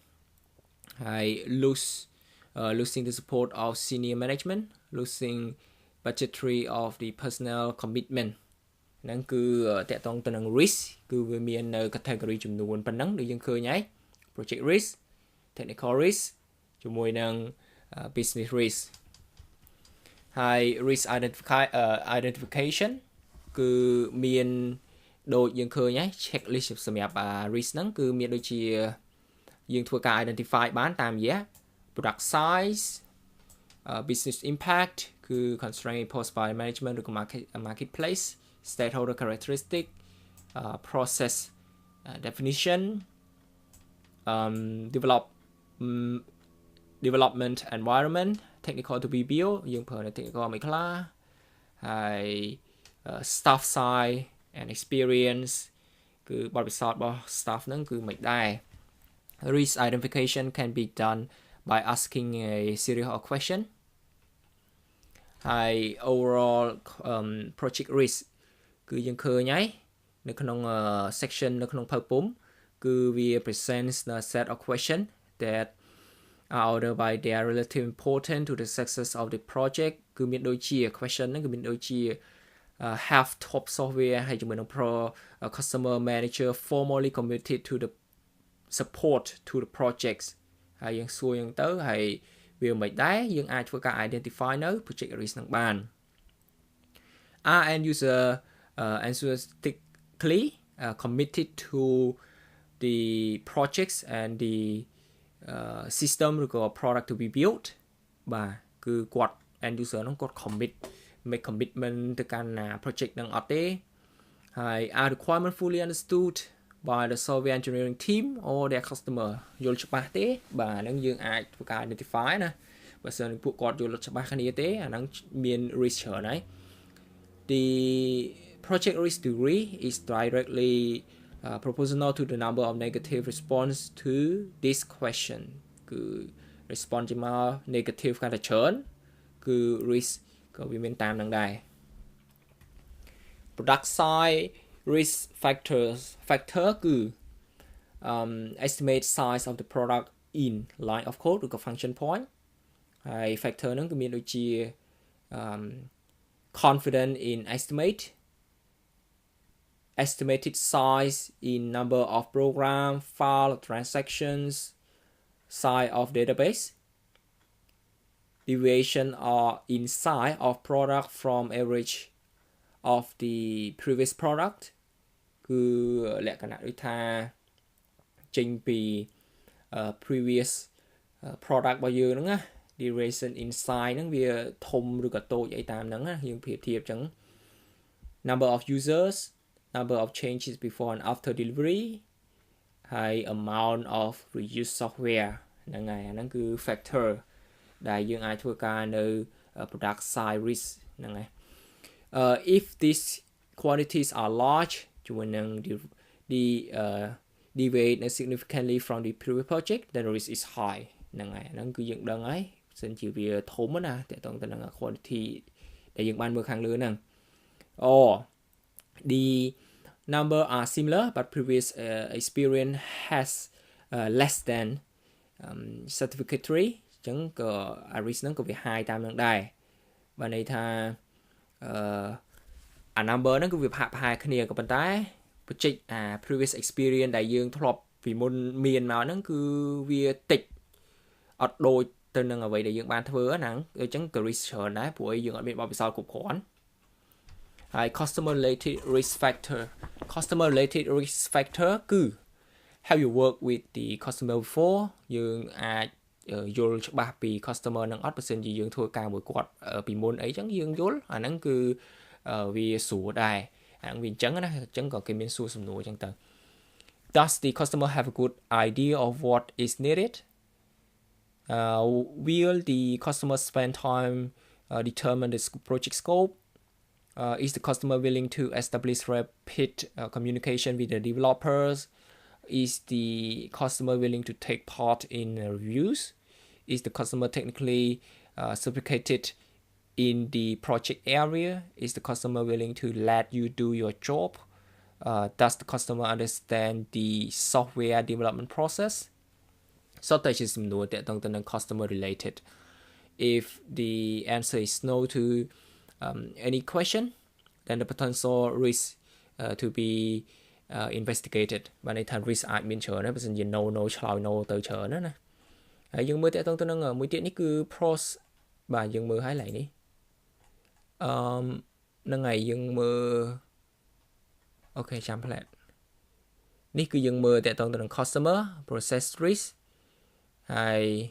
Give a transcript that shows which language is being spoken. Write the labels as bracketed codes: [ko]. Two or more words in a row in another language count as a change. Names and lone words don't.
[en] losing the support of senior management losing budgetary of the personnel commitment [km] ហ្នឹងគឺតាក់ទងទៅនឹង [en] risk គឺ [km] វាមាននៅ category ចំនួនប៉ុណ្ណឹងដូចយើងឃើញហើយ [en] project risk technical risk [km] ជាមួយនឹង [en] business risk [km] ហើយ [en] risk identification [km] គឺមានដូចយើងឃើញហើយ checklist សម្រាប់ risk ហ្នឹងគឺមានដូចជាយើងធ្វើការ identify បានតាមរយៈ [en] product size business impact [km] គឺ [en] constraint posed by management [km] ឬក៏ [en] marketplace stakeholder characteristic process definition development environment technical to be built [km] យើងប្រើ technical មួយខ្លះហើយ [en] staff size and experience [km] គឺបទពិសោធន៍របស់ staff ហ្នឹងគឺមិនដែរ [en] risk identification can be done by asking a series of questions ហើយ overall project risk [km] គឺយើងឃើញហើយនៅក្នុង [en] section [km] នៅក្នុងភៅពុំគឺវា [en] presents a set of questions that are ordered by their relative importance to the success of the project [km] គឺមានដូចជា [en] question [km] ហ្នឹងគឺមានដូចជា [en] have top software [km] ហើយជាមួយនឹង [en] customer manager formally committed to the support to the projects [km] ហើយយើងសួរយ៉ាងទៅហើយវាមិនដែរយើងអាចធ្វើការ [en] identify នៅ project risk [km] ហ្នឹងបាន [en] end user enthusiastically committed to the projects and the system ឬក៏ product to be built [km] បាទគឺគាត់ [en] end user [km] ហ្នឹងគាត់ [en] make commitment [km] ទៅកាន់ [en] project [km] ហ្នឹងអត់ទេហើយ [en] are requirement fully understood by the software engineering team or their [km] customer យល់ច្បាស់ទេបាទហ្នឹងយើងអាចធ្វើការ identify ណាបើសិនពួកគាត់យល់ច្បាស់គ្នាទេអាហ្នឹងមាន risk ច្រើនហើយ [en] the project risk degree is directly proportional to the number of negative response to this question [km] គឺ response ជាមក negative កាន់តែច្រើនគឺ risk ក៏វាមានតាមនឹងដែរ [en] product side risk factor គឺ estimate size of the product in line of code ឬក៏ function point ហើយ factor [km] ហ្នឹងគឺមានដូចជា [en] confident in estimated size in number of program file transactions size of database deviation or in size of product from average of the previous product [km] គឺលក្ខណៈដូចថាចេញពី [en] previous product [km] របស់យើងហ្នឹងណា [en] deviation in size [km] ហ្នឹងវាធំឬក៏តូចអីតាមហ្នឹងណាយើងប្រៀបធៀបចឹង [en] number of users number of changes before and after delivery high amount of reused software [km] ហ្នឹងហើយអាហ្នឹងគឺ [en] factor [km] ដែលយើងអាចធ្វើការនៅ [en] product side risk [km] ហ្នឹងហើយ [en] if these quantities are large [km] ជាមួយនឹង [en] deviate significantly from the previous project then the risk is high [km] ហ្នឹងហើយហ្នឹងគឺយើងដឹងហើយសិនជាវាធំណាតើតើទៅនឹង [en] quantity [km] ដែលយើងបានមើលខាងលើហ្នឹង [en] or the number are similar but previous experience has less than satisfactory [km] អញ្ចឹងក៏ [en] risk [km] ហ្នឹងក៏វា [en] high [km] តាមនឹងដែរបើន័យថា number ហ្នឹងគឺវាប្រហែលគ្នាក៏ប៉ុន្តែបញ្ចេញ [en] previous experience [km] ដែលយើងធ្លាប់ពីមុនមានមកហ្នឹងគឺវាតិចអត់ដូចទៅនឹងអ្វីដែលយើងបានធ្វើហ្នឹងអញ្ចឹងក៏ risk ច្រើនដែរព្រោះយើងអត់មានបទពិសោធន៍គ្រប់គ្រាន់ហើយ [en] customer related risk [km] factor គឺ [en] have you work with the customer before [km] យើងអាចយល់ច្បាស់ពី customer នឹងអត់បើសិនជាយើងធ្វើការមួយគាត់ពីមុនអីចឹងយើងយល់អាហ្នឹងគឺវាស្រួលដែរអាហ្នឹងវាអញ្ចឹងណាអញ្ចឹងក៏គេមានសួរសំណួរអញ្ចឹងទៅ [en] Does the customer have a good idea of what is needed will the customer spend time determine the project scope is the customer willing to establish rapid communication with the developers is the customer willing to take part in reviews is the customer technically sophisticated in the project area is the customer willing to let you do your job does the customer understand the software development process [km] សុទ្ធតែជាសំណួរតាក់ទងទៅនឹង [en] customer related if the answer is no to any question then the potential risk to be investigated [km] បានន័យថា risk អាចមានច្រើនដែរបើមិនជា no ឆ្លើយ no ទៅច្រើនណាហើយយើងមើលតាក់ទងទៅនឹងមួយទៀតនេះគឺ pros បាទយើងមើលឲ្យឡើងនេះ ហ្នឹងហើយយើងមើលអូខេចាំផ្លែតនេះគឺយើងមើលតាក់ទងទៅនឹង [en] customer process risk [km] ហើយ